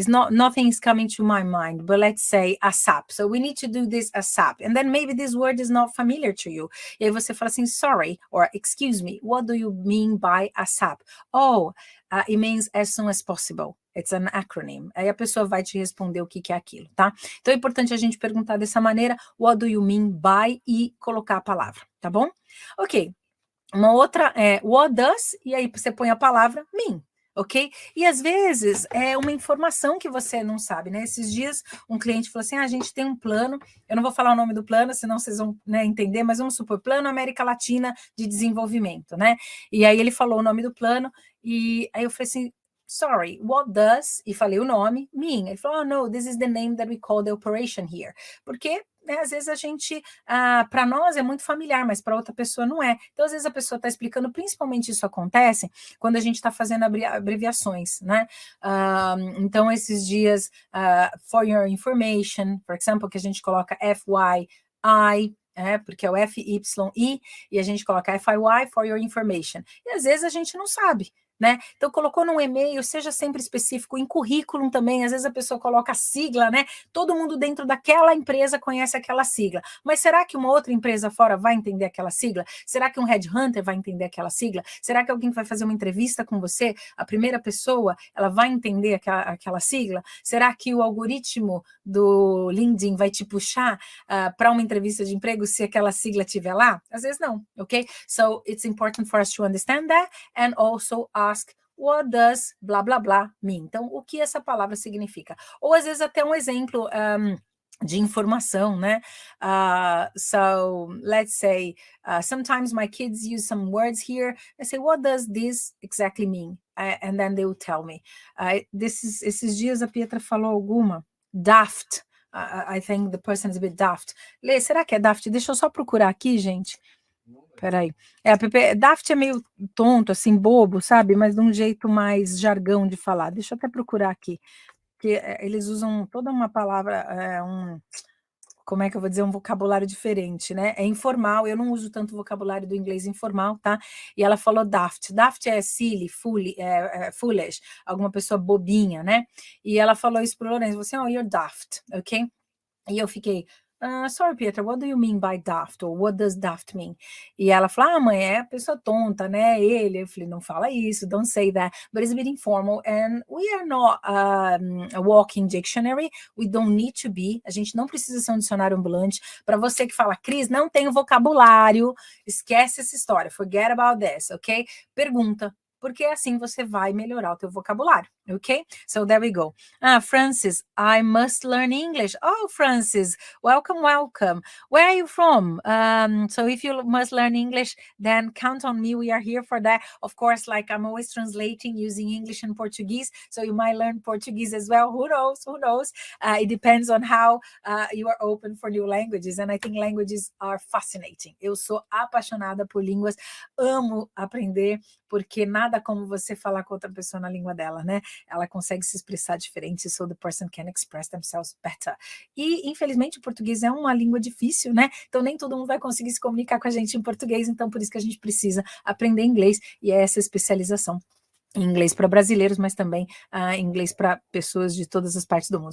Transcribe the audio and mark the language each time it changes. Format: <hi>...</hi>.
<en>nothing is coming to my mind, but let's say ASAP. So we need to do this ASAP. And then maybe this word is not familiar to you.</en> <pt>E aí você fala assim,</pt> <en>sorry, or excuse me, what do you mean by ASAP? Oh, it means as soon as possible. It's an acronym.</en> <pt>Aí a pessoa vai te responder o que é aquilo, tá? Então é importante a gente perguntar dessa maneira,</pt> <en>what do you mean by,</en> <pt>e colocar a palavra, tá bom? Ok. Uma outra é</pt> <en>what does,</en> <pt>e aí você põe a palavra mean. Ok? E às vezes é uma informação que você não sabe, né? Esses dias um cliente falou assim, a gente tem um plano, eu não vou falar o nome do plano, senão vocês vão, né, entender, mas vamos supor, Plano América Latina de Desenvolvimento, né? E aí ele falou o nome do plano, e aí eu falei assim,</pt> <en>sorry, what does,</en> <pt>e falei o nome, mean. Ele falou,</pt> <en>oh no, this is the name that we call the operation here.</en> <pt>Porque né, às vezes a gente, para nós é muito familiar, mas para outra pessoa não é. Então, às vezes a pessoa está explicando, principalmente isso acontece quando a gente está fazendo abreviações, né? Então, esses dias,</pt> <en>for your information,</en> <pt>por exemplo, que a gente coloca FYI, porque é o FYI, e a gente coloca FYI, for your information. E às vezes a gente não sabe. Né? Então, colocou num e-mail, seja sempre específico, em currículo também, às vezes a pessoa coloca a sigla, né? Todo mundo dentro daquela empresa conhece aquela sigla, mas será que uma outra empresa fora vai entender aquela sigla? Será que um headhunter vai entender aquela sigla? Será que alguém que vai fazer uma entrevista com você, a primeira pessoa, ela vai entender aquela sigla? Será que o algoritmo do LinkedIn vai te puxar para uma entrevista de emprego se aquela sigla estiver lá? Às vezes não, ok?</pt> <en>So, it's important for us to understand that and also ask what does blá blá blá mean?</en> <pt>Então, o que essa palavra significa? Ou às vezes até um exemplo de informação, né?</pt> <en>So let's say sometimes my kids use some words here. I say, what does this exactly mean? And then they will tell me.</en> <pt>Esses dias a Pietra falou alguma.</pt> <en>Daft. I think the person is a bit daft.</en> <pt>Lê, será que é daft? Deixa eu só procurar aqui, gente. Peraí. Daft é meio tonto, assim, bobo, sabe? Mas de um jeito mais jargão de falar. Deixa eu até procurar aqui. Porque eles usam toda uma palavra, como é que eu vou dizer, um vocabulário diferente, né? É informal, eu não uso tanto o vocabulário do inglês informal, tá? E ela falou daft. Daft é silly, foolish, alguma pessoa bobinha, né? E ela falou isso pro Lourenço, você,</pt> <en>oh, you're daft,</en> <pt>ok? E eu fiquei,</pt> <en>sorry, Pietra, what do you mean by daft? Or what does daft mean?</en> <pt>E ela falou, mãe, é pessoa tonta, né? Eu falei, não fala isso,</pt> <en>don't say that. But it's a bit informal and we are not a walking dictionary. We don't need to be.</en> <pt>A gente não precisa ser um dicionário ambulante. Para você que fala, Cris, não tenho vocabulário, esquece essa história.</pt> <en>Forget about this,</en> <pt>ok? Pergunta. Porque assim você vai melhorar o teu vocabulário, ok?</pt> <en>So there we go. Francis, I must learn English. Oh, Francis, welcome, welcome. Where are you from? So if you must learn English, then count on me. We are here for that. Of course, like I'm always translating using English and Portuguese, so you might learn Portuguese as well. Who knows? Who knows? It depends on how you are open for new languages, and I think languages are fascinating.</en> <pt>Eu sou apaixonada por línguas, amo aprender, porque nada como você falar com outra pessoa na língua dela, né? Ela consegue se expressar diferente,</pt> <en>so the person can express themselves better.</en> <pt>E, infelizmente, o português é uma língua difícil, né? Então, nem todo mundo vai conseguir se comunicar com a gente em português, então por isso que a gente precisa aprender inglês, e é essa especialização em inglês para brasileiros, mas também inglês para pessoas de todas as partes do mundo.</pt>